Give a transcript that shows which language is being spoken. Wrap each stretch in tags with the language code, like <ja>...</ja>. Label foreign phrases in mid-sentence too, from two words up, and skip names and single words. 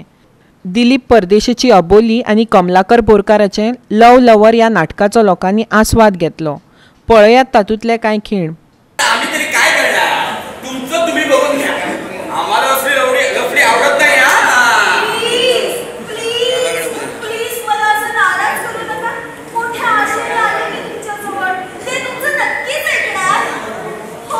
<kok>दिलीप परदेशीची अबोली आनी कमलाकर बोरकाराचें लव लवर ह्या नाटकाचो लोकांनी आस्वाद घेतलो. पळयात तातूंतले कांय खीण.</kok> <mr>आम्ही तरी काय करणार, तुमचं तुम्ही बघून घ्या. आम्हाला असली लफडी आवडत नाही. प्लीज मला असं नाराज करू नका. मोठ्या आशेने आले मी तुमच्याजवळ. ते तुमचं नक्कीच ऐकणार. हो,</mr>